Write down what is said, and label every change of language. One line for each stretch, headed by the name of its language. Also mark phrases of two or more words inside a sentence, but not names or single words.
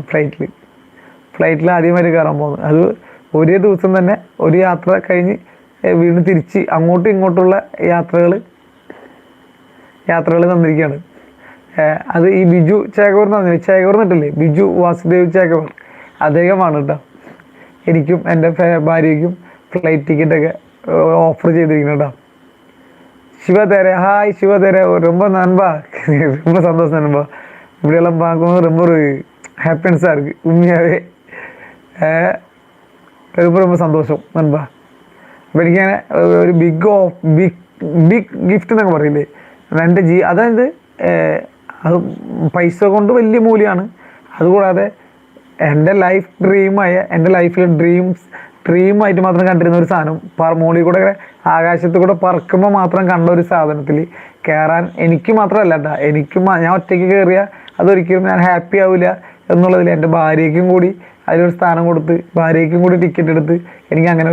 Malayalam: ഫ്ലൈറ്റിൽ ആദ്യമായിട്ട് കയറാൻ പോകുന്നത്. അത് ഒരേ ദിവസം തന്നെ ഒരു യാത്ര കഴിഞ്ഞ് വീണ്ടും തിരിച്ച് അങ്ങോട്ടും ഇങ്ങോട്ടുള്ള യാത്രകൾ തന്നിരിക്കുകയാണ്. അത് ഈ ബിജു ചേകവർ എന്ന് പറഞ്ഞില്ലേ, ചേകവർ എന്നിട്ടില്ലേ, ബിജു വാസുദേവ് ചേകവർ, അദ്ദേഹമാണ് കേട്ടോ എനിക്കും എൻ്റെ ഭാര്യയ്ക്കും ഫ്ലൈറ്റ് ടിക്കറ്റൊക്കെ ഓഫർ ചെയ്തിരിക്കുന്നത് കേട്ടോ.
Tamil: சிவதேரே ஹாய் சிவதேரே, ரொம்ப நண்பா, ரொம்ப சந்தோஷம் நண்பா. இப்படியெல்லாம் பார்க்கும்போது ரொம்ப ஒரு ஹாப்பினஸாக இருக்குது உண்மையாகவே. ரொம்ப சந்தோஷம் நண்பா.
Malayalam: അപ്പോൾ എനിക്കങ്ങനെ ഒരു
English: big gift
Malayalam: എന്നൊക്കെ പറയില്ലേ, എൻ്റെ അതായത് അത് പൈസ കൊണ്ട് വലിയ മൂല്യമാണ്. അതുകൂടാതെ എൻ്റെ എൻ്റെ ലൈഫിലെ ഡ്രീമായിട്ട് മാത്രം കണ്ടിരുന്ന ഒരു സാധനം, മുകളിൽ കൂടെ ആകാശത്ത് കൂടെ പറക്കുമ്പോൾ മാത്രം കണ്ട ഒരു സാധനത്തിൽ കയറാൻ എനിക്ക് മാത്രമല്ല കേട്ടോ, ഞാൻ ഒറ്റയ്ക്ക് കയറിയാൽ അതൊരിക്കലും ഞാൻ ഹാപ്പി ആവില്ല എന്നുള്ളതിൽ എൻ്റെ ഭാര്യയ്ക്കും കൂടി അതിലൊരു സ്ഥാനം കൊടുത്ത് ഭാര്യയ്ക്കും കൂടി ടിക്കറ്റ് എടുത്ത് എനിക്ക് അങ്ങനെ